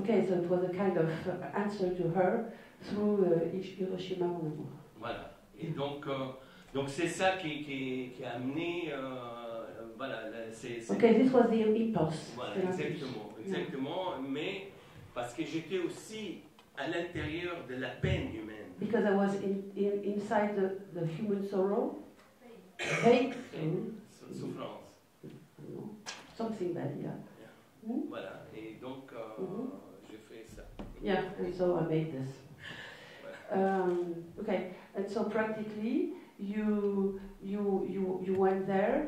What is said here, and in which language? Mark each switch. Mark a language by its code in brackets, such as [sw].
[en] Okay, so it was a kind of answer to her through Hiroshima, mon amour. [fr] Voilà. Et donc c'est ça qui a amené. Voilà. [en] Okay, this was the impulse. [fr] Voilà, exactement. Mais parce que j'étais aussi à l'intérieur de la peine humaine. [en] Because I was inside the human sorrow, pain, [fr] Souffrance. [en] something bad, yeah. [fr] Voilà. Et donc j'ai fait ça. [en] Yeah, and so I made this. Okay, and so practically you went there.